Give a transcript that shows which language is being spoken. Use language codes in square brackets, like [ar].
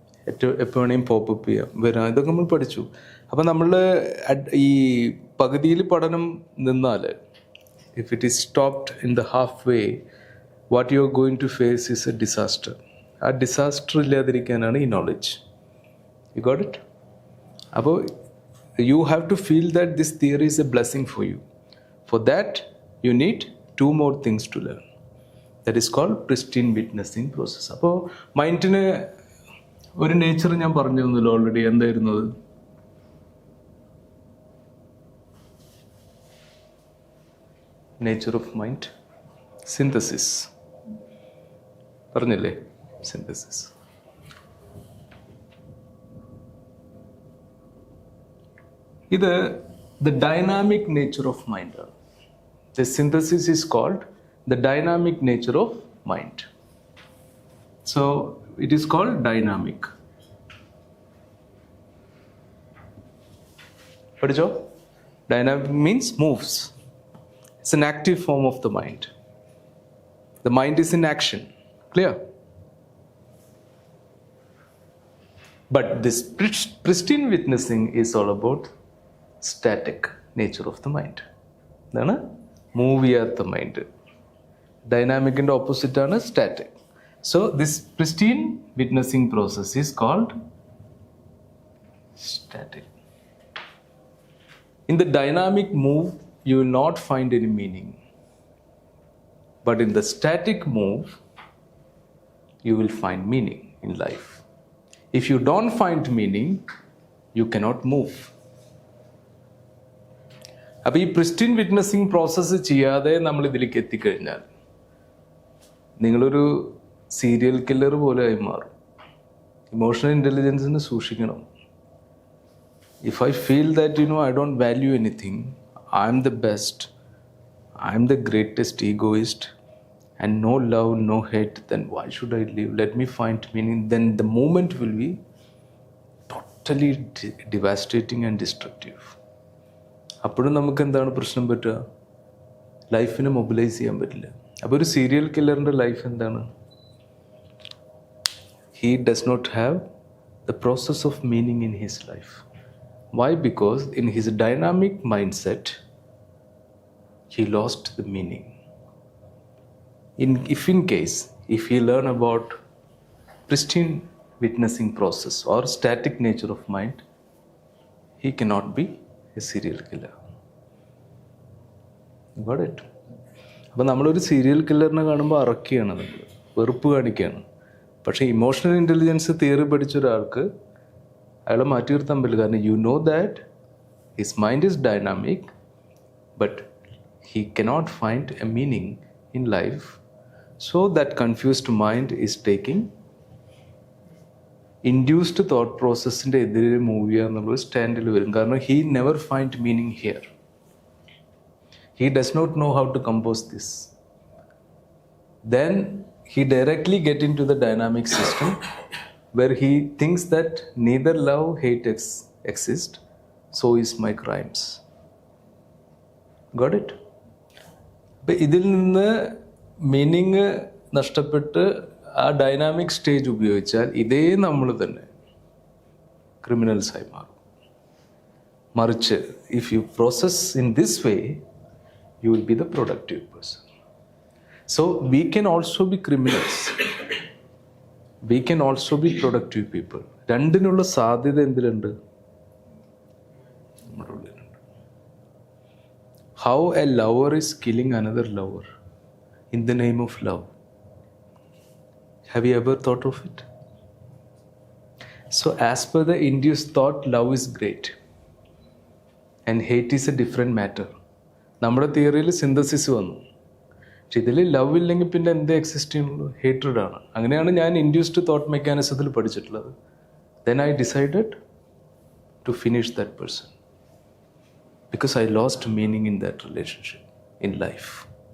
[ml] എപ്പോൾ വേണമെങ്കിലും പോപ്പപ്പ് ചെയ്യാം, വരാം. ഇതൊക്കെ നമ്മൾ പഠിച്ചു. അപ്പം നമ്മൾ ഈ പകുതിയിൽ പഠനം നിന്നാൽ, [en] If it is stopped in the half way, what you are going to face is a disaster. [ml] ആ ഡിസാസ്റ്റർ ഇല്ലാതിരിക്കാനാണ് ഈ നോളജ്. [en] You got it? അപ്പോൾ you have to feel that this theory is a blessing for you. For that you need 2 more things to learn. That is called pristine witnessing process. [ml] അപ്പോൾ മൈൻഡിന് ഒരു nature ഞാൻ പറഞ്ഞു തന്നല്ലോ already. എന്തായിരുന്നു അത്? [en] nature of mind synthesis [ml] പറഞ്ഞില്ലേ? [en] Synthesis. ഇത് the dynamic nature of mind [ml] ആണ്. [en] The synthesis is called the dynamic nature of mind. So it is called dynamic. [ml] Padhicho? [en] Dynamic means moves. It's an active form of the mind. The mind is in action. Clear? But this pristine witnessing is all about static nature of the mind. [ml] Dana? Move ചെയ്യാത്ത mind. ഡൈനാമിക്കിൻ്റെ ഓപ്പോസിറ്റാണ് static. [en] So this pristine witnessing process is called static. In the dynamic move you will not find any meaning, but in the static move you will find meaning in life. If you don't find meaning you cannot move. [ml] അപ്പോൾ ഈ pristine witnessing process ചെയ്യാതെ നമ്മൾ ഇതിലേക്ക് എത്തിക്കഴിഞ്ഞാൽ നിങ്ങളൊരു serial killer പോലെ ആയി മാറും. ഇമോഷണൽ ഇൻ്റലിജൻസിന് സൂക്ഷിക്കണം. [en] If I feel that I don't value anything, I am the best, I am the greatest egoist and no love, no hate, then why should I live? Let me find meaning. Then the moment will be totally devastating and destructive. [ml] അപ്പോഴും നമുക്ക് എന്താണ് പ്രശ്നം പറ്റുക? ലൈഫിനെ mobilise ചെയ്യാൻ പറ്റില്ല. അപ്പോൾ ഒരു സീരിയൽ കില്ലറിൻ്റെ ലൈഫ് എന്താണ്? [en] He does not have the process of meaning in his life. Why? Because in his dynamic mindset, he lost the meaning. In case, if he learn about pristine witnessing process or static nature of mind, he cannot be a serial killer. Got it? [ml] അപ്പോൾ നമ്മളൊരു serial കില്ലറിനെ കാണുമ്പോൾ അറക്കുകയാണ്, നമ്മൾ വെറുപ്പ് കാണിക്കുകയാണ്. പക്ഷേ emotional intelligence theory പഠിച്ച ഒരാൾക്ക് അയാളെ മാറ്റി നിർത്താൻ പറ്റില്ല. [en] കാരണം you know that his mind is dynamic, but he cannot find a meaning in life. So that confused mind is taking induced thought പ്രോസസ്സിൻ്റെ [ml] എതിരെ മൂവ് ചെയ്യുക എന്നുള്ളൊരു സ്റ്റാൻഡിൽ വരും. [en] കാരണം he never find meaning here. He does not know how to compose this. Then he directly get into the dynamic system where he thinks that neither love, hate exist, so is my crimes. Got it? [ml] അപ്പോൾ ഇതിൽ നിന്ന് meaning നഷ്ടപ്പെട്ട് ആ dynamic stage ഉപയോഗിച്ചാൽ ഇതേ നമ്മൾ തന്നെ ക്രിമിനൽസായി മാറും. [en] മറിച്ച് if you process in this way, you will be the productive person. So we can also be criminals. We can also be productive people. [ml] രണ്ടിനുള്ള സാധ്യത എന്തിലുണ്ട്? നമ്മുടെ ഉള്ളിലുണ്ട്. [en] How a lover is killing another lover in the name of love. Have you ever thought of it? So as per the induced thought, love is great and hate is a different matter. [ml] നമ്മുടെ തിയറിയിൽ synthesis വന്നു. പക്ഷെ ഇതിൽ love ഇല്ലെങ്കിൽ പിന്നെ എന്ത് exist ചെയ്യുന്നുള്ളൂ? Hatred ആണ്. അങ്ങനെയാണ് ഞാൻ ഇൻഡ്യൂസ്ഡ് തോട്ട് മെക്കാനിസത്തിൽ പഠിച്ചിട്ടുള്ളത്. [en] Then I decided to finish that person because I lost meaning in that relationship in life.